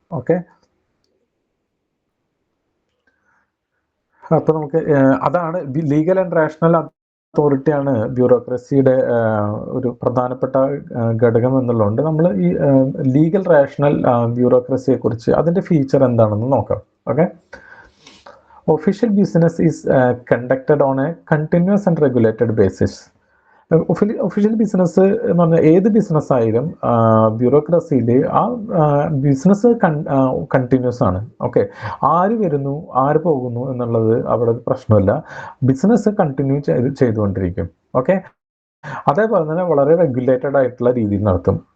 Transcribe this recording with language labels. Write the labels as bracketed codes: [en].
[ml] Okay, അപ്പൊ നമുക്ക് അതാണ് ലീഗൽ ആൻഡ് റാഷണൽ അതോറിറ്റിയാണ് ബ്യൂറോക്രസിയുടെ ഒരു പ്രധാനപ്പെട്ട ഘടകം എന്നുള്ളതുകൊണ്ട് നമ്മൾ ഈ ലീഗൽ റാഷണൽ ബ്യൂറോക്രസിയെ കുറിച്ച് അതിന്റെ ഫീച്ചർ എന്താണെന്ന് നോക്കാം. [en] Okay, official business is conducted on a continuous and regulated basis. [ml] Official business എന്ന് പറഞ്ഞാൽ ഏത് ബിസിനസ് ആയാലും ബ്യൂറോക്രസിയിൽ ആ ബിസിനസ് കണ്ടിന്യൂസ് ആണ്. ഓക്കെ, ആര് വരുന്നു ആര് പോകുന്നു എന്നുള്ളത് അവിടെ പ്രശ്നമില്ല, ബിസിനസ് കണ്ടിന്യൂ ചെയ്തുകൊണ്ടിരിക്കും. ഓക്കെ, അതേപോലെ തന്നെ വളരെ റെഗുലേറ്റഡ് ആയിട്ടുള്ള രീതിയിൽ നടത്തും.